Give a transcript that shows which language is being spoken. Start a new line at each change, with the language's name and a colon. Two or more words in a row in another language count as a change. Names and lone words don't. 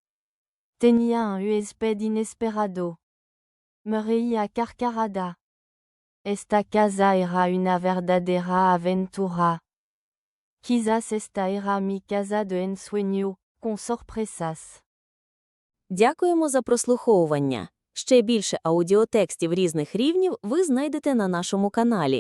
Spanish: Tenía un huésped inesperado. Me reí a carcajada. Esta casa era una verdadera aventura. Quizás esta era mi casa de ensueño, con sorpresas.
Ukrainian: Дякуємо за прослуховування. Ще більше аудіотекстів різних рівнів ви знайдете на нашому каналі.